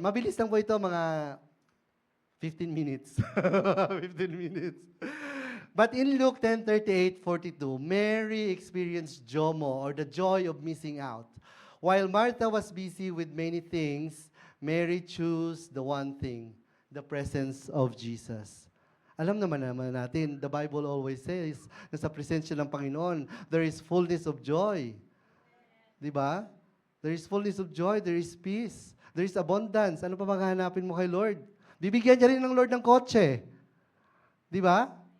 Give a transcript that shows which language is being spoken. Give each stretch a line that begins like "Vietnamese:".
Filipino: Mabilis lang po ito, mga 15 minutes.
English: 15 minutes. But in Luke 10:38-42, Mary experienced JOMO, or the joy of missing out. While Martha was busy with many things, Mary chose the one thing, the presence of Jesus.
Filipino: Alam naman natin,
English: the Bible always says,
Filipino: na sa presensya ng Panginoon,
English: there is fullness of joy.
Filipino: Di ba?
English: There is fullness of joy, there is peace, there is abundance.
Filipino: Ano pa bang hanapin mo kay Lord? Bibigyan niya rin ng Lord ng kotse. Di ba?